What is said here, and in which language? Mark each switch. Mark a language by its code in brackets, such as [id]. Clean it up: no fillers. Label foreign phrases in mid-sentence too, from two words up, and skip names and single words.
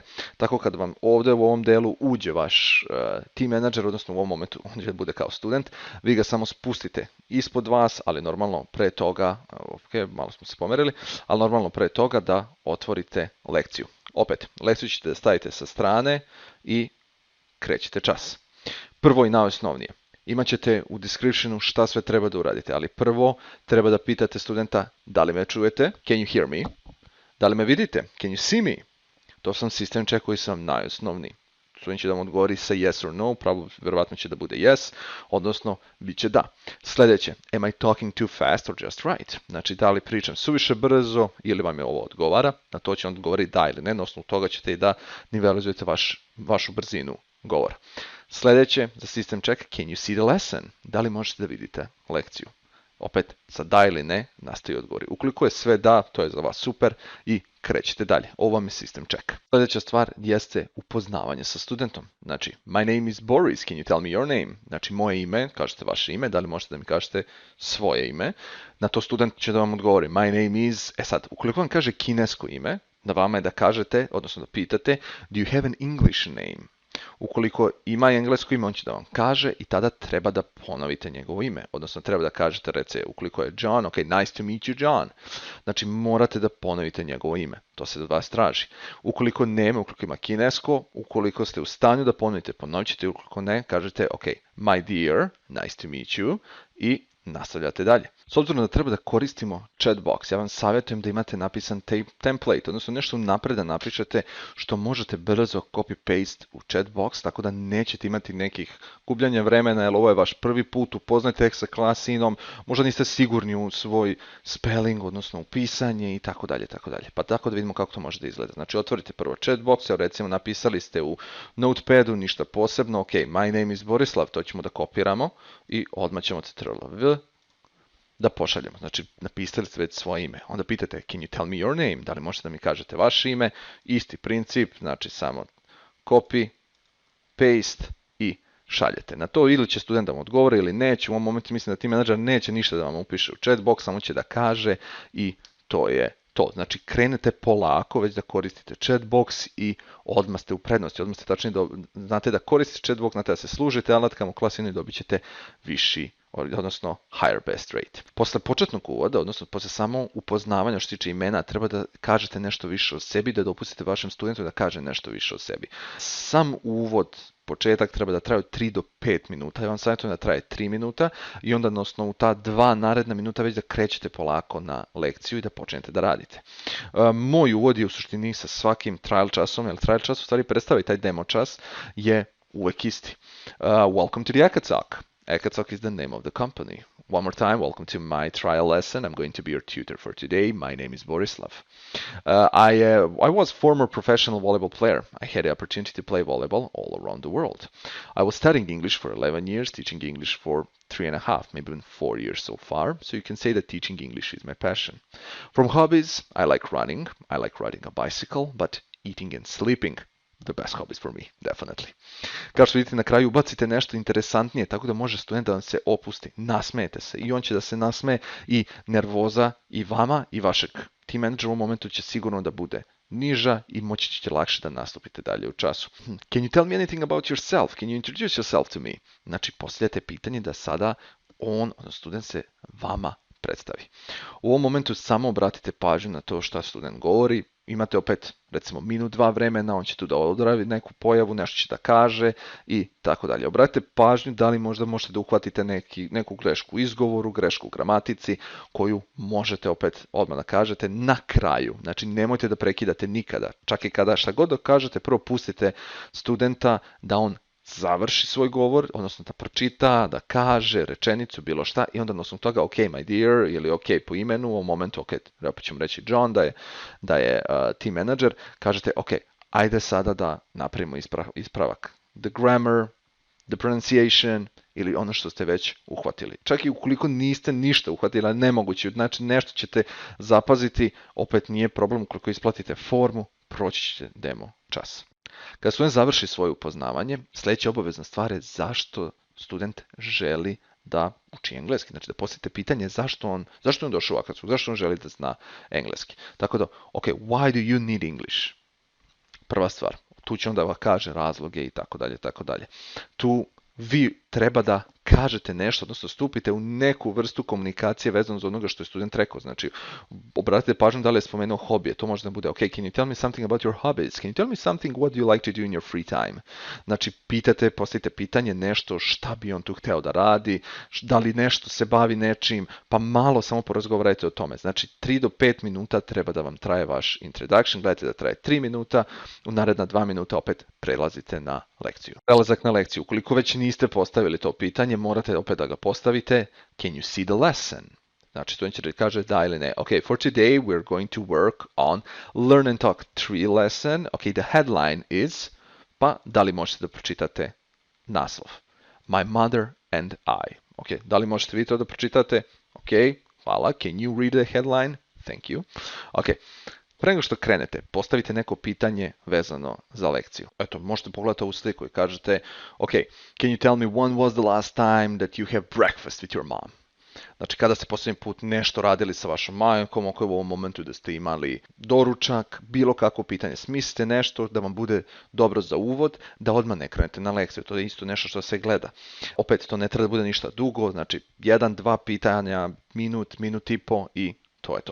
[sr] Tako kad vam ovdje u ovom delu uđe vaš [en] team manager, [sr] odnosno u ovom momentu on će bude kao student, vi ga samo spustite ispod vas, ali normalno pre toga, malo smo se pomerili, ali normalno pre toga da otvorite lekciju. Opet, lekciju ćete da stavite sa strane i krećete čas. Prvo i najosnovnije. imat ćete u descriptionu šta sve treba da uradite, ali prvo treba da pitate studenta da li me čujete, [en] can you hear me, [sr] da li me vidite, [en] can you see me, [sr] to sam [en] sistem check [sr] koji sam najosnovniji. Student će da vam odgovori sa [en] yes or no, [sr] verovatno će da bude yes, odnosno bit će da. Sljedeće, [en] am I talking too fast or just right? [sr] Znači, da li pričam suviše brzo ili vam je ovo odgovara, na to će on odgovoriti da ili ne, na osnovu toga ćete i da nivelizujete vašu brzinu govora. Sljedeće, za [en] system check, can you see the lesson? [sr] Da li možete da vidite lekciju? Opet, sa da ili ne, nastaje odgovori. Ukoliko je sve da, to je za vas super i krećete dalje. Ovo vam je system check. Sljedeća stvar jeste upoznavanje sa studentom. Znači, [en] my name is Boris, can you tell me your name? [sr] Znači, moje ime, kažete vaše ime, da li možete da mi kažete svoje ime? Na to student će da vam odgovori, [en] my name is, [sr] sad, ukoliko vam kaže kinesko ime, na vama je da kažete, odnosno da pitate, [en] do you have an English name? [sr] Ukoliko ima englesko ime, on će da vam kaže i tada treba da ponovite njegovo ime. Odnosno treba da kažete, recimo, ukoliko je John, [en] ok, nice to meet you [sr] John. Znači morate da ponovite njegovo ime. To se od vas traži. Ukoliko nema, ukoliko ima kinesko, ukoliko ste u stanju da ponovite, ponovit ćete, ukoliko ne, kažete, [en] ok, my dear, nice to meet you [sr] i nastavljate dalje. S obzirom da treba da koristimo [en] chat box, [sr] ja vam savjetujem da imate napisan template, odnosno nešto napred da napišete što možete brzo [en] copy-paste [sr] u [en] chat box, [sr] tako da nećete imati nekih gubljanja vremena, jer ovo je vaš prvi put, upoznajte ih sa klasinom, možda niste sigurni u svoj spelling, odnosno u pisanje i tako dalje, tako dalje. Pa tako da vidimo kako to može da izgleda. Znači otvorite prvo [en] chat box, [sr] recimo napisali ste u notepadu ništa posebno, [en] ok, my name is Borislav, [sr] to ćemo da kopiramo i odmah ćemo ctrl+v da pošaljemo. Znači, napisali ste već svoje ime. Onda pitate, [en] can you tell me your name? [sr] Da li možete da mi kažete vaše ime? Isti princip, znači samo [en] copy, paste [sr] i šaljete. Na to ili će student da vam odgovori ili neće. U ovom momentu mislim da [en] team manager [sr] neće ništa da vam upiše u [en] chat box, [sr] samo će da kaže i to je to. Znači, krenete polako već da koristite [en] chat box [sr] i odmah ste u prednosti. Odmah ste tačnije znate da koristite [en] chat box, [sr] znate da se služite alatkama u klasinu i dobit ćete viši, odnosno [en] higher best rate. [sr] Posle početnog uvoda, odnosno posle samo upoznavanja što se tiče imena, treba da kažete nešto više o sebi, da dopustite vašem studentu da kaže nešto više o sebi. Sam uvod, početak treba da traje 3 do 5 minuta, ja vam savjetujem da traje 3 minuta i onda na osnovu ta 2 naredna minuta već da krećete polako na lekciju i da počnete da radite. Moj uvod je u suštini sa svakim trial časom, jer trial čas u stvari predstavlja taj demo čas, je uvek isti. [en] Welcome to the Ekatalk. Ekatalk is the name of the company. One more time, welcome to my trial lesson. I'm going to be your tutor for today. My name is Borislav. I was former professional volleyball player. I had the opportunity to play volleyball all around the world. I was studying English for 11 years, teaching English for 3.5, maybe even 4 years so far. So you can say that teaching English is my passion. From hobbies, I like running. I like riding a bicycle, but eating and sleeping, the best hobbies for me, definitely. [sr] Kao što vidite na kraju ubacite nešto interesantnije, tako da može student da vam se opusti, nasmejete se i on će da se nasmeje i nervoza i vama i vašeg team menadžera u momentu će sigurno da bude niža i moći ćete lakše da nastupite dalje u času. [en] Can you tell me anything about yourself? Can you introduce yourself to me? [sr] Znači postavljate pitanje da sada on, odnosno student se vama predstavi. U ovom momentu samo obratite pažnju na to šta student govori. Imate opet, recimo, minut, 2 vremena, on će tu da odravi neku pojavu, nešto će da kaže i tako dalje. Obratite pažnju da li možda možete da uhvatite neku grešku u izgovoru, grešku u gramatici, koju možete opet odmah da kažete na kraju. Znači, nemojte da prekidate nikada. Čak i kada šta god da kažete, prvo pustite studenta da on završi svoj govor, odnosno da pročita, da kaže rečenicu, bilo šta, i onda na osnovu toga, [en] ok, my dear, [sr] ili ok po imenu, u ovom momentu, ok, opet ćemo reći John, da je [en] team manager, [sr] kažete, ok, ajde sada da napravimo ispravak. [en] The grammar, the pronunciation, [sr] ili ono što ste već uhvatili. Čak i ukoliko niste ništa uhvatili, nemoguće, znači nešto ćete zapaziti, opet nije problem, ukoliko isplatite formu, proći ćete demo čas. Kada student završi svoje upoznavanje, sljedeća obavezna stvar je zašto student želi da uči engleski. Znači da postavite pitanje zašto on došao u Akatsku, zašto on želi da zna engleski. Tako da, [en] ok, why do you need English? [sr] Prva stvar, tu će onda kaže razloge i tako dalje, tako dalje. Tu vi treba da kažete nešto, odnosno stupite u neku vrstu komunikacije vezano za onoga što je student rekao. Znači, obratite pažnju da li je spomenuo hobije. To može da bude, [en] ok, can you tell me something about your hobbies? Can you tell me something what do you like to do in your free time? [sr] Znači, postavite pitanje nešto šta bi on tu hteo da radi, da li nešto se bavi nečim, pa malo samo porazgovarajte o tome. Znači, 3 do 5 minuta treba da vam traje vaš introduction, gledajte da traje 3 minuta, u naredna 2 minuta opet prelazite na lekciju. Prelazak na lekciju. Ukoliko već niste postavili to pitanje, morate opet da ga postavite. [en] Can you see the lesson? [sr] Znači, student će da kaže da ili ne. [en] Ok, for today we're going to work on Learn and Talk 3 lesson. Ok, the headline is, [sr] pa da li možete da pročitate naslov? [en] My mother and I. [sr] Ok, da li možete vi to da pročitate? Ok, hvala. [en] Can you read the headline? Thank you. [sr] Ok, pre nego što krenete, postavite neko pitanje vezano za lekciju. Eto, možete pogledati ovu sliku i kažete, [en] ok, can you tell me when was the last time that you have breakfast with your mom? [sr] Znači, kada ste posljednji put nešto radili sa vašom majkom, oko u ovom momentu da ste imali doručak, bilo kakvo pitanje, smislite nešto da vam bude dobro za uvod, da odmah ne krenete na lekciju. To je isto nešto što se gleda. Opet, to ne treba da bude ništa dugo, znači 1-2 pitanja, minut i po i to je to.